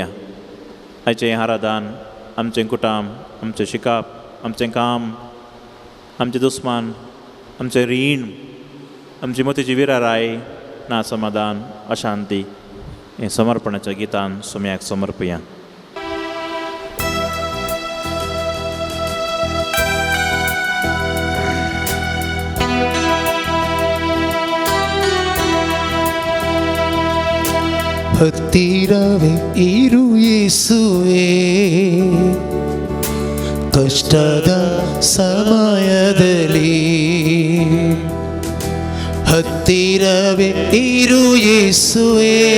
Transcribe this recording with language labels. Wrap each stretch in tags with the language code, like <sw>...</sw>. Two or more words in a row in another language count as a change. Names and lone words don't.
<kok>आयचें आराधन, आमचें कुटुंब, आमचें शिकप, आमचें काम, आमचें दुस्मान, आमचें रीण, आमची मतीची विराराय, ना समाधान, अशांती हें समर्पणाच्या गितान सोम्याक समर्पया.</kok> <kn>ಹತ್ತಿರವೇ ಇರು ಯೇಸುವೇ, ಕಷ್ಟದ ಸಮಯದಲ್ಲಿ ಹತ್ತಿರವೇ ಇರು ಯೇಸುವೇ,</kn>